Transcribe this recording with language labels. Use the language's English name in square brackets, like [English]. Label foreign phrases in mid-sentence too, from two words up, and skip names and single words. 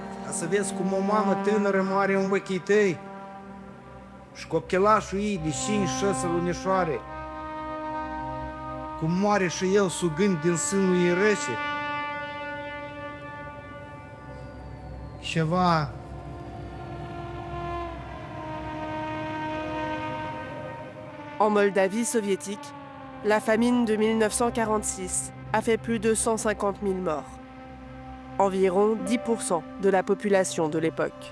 [Romanian] Ca să vezi cum o mamă tânără moare în ochii tăi și copilașul ei de 5-6 lunișoare, cum moare și el sugând din sânul ei rece. Ceva... [French] En Moldavie soviétique, la famine de 1946 a fait plus de 150 000 morts, environ 10% de la population de l'époque.